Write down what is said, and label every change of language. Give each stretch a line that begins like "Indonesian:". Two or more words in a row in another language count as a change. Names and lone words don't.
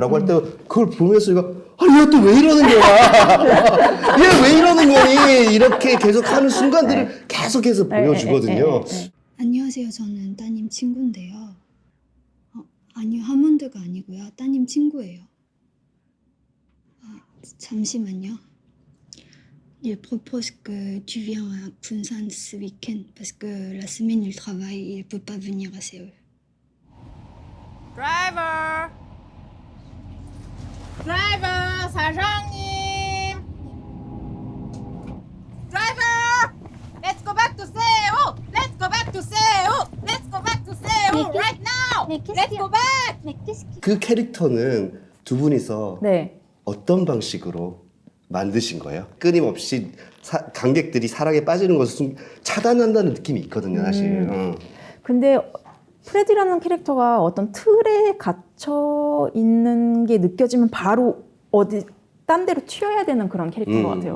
Korean: 라고 할 때 그걸 보면서 이거 얘 또 왜 이러는 거야? 얘 왜 이러는 거니? 이렇게 계속 하는 순간들을 계속해서 보여주거든요. 안녕하세요. 저는 따님 친구인데요. 아니요, 하몬드가 아니고요. 따님 친구예요. 잠시만요.
French: Il propose que tu viens à Busan ce week-end parce que la semaine il travaille et il peut pas venir à Séoul.
Korean: 드라이버! 드라이버! 사장님! 드라이버!
English: Let's go back to Seoul! Let's go back to Seoul! Let's go back to Seoul right now! Let's go back!
Korean: 그 캐릭터는 두 분이서 네. 어떤 방식으로 만드신 거예요? 끊임없이 관객들이 사랑에 빠지는 것을 차단한다는 느낌이 있거든요, 사실. 근데 프레디라는 캐릭터가 어떤 틀에 갇혀 있는 게 느껴지면 바로 어디 딴 데로 튀어야 되는 그런 캐릭터인 것 같아요.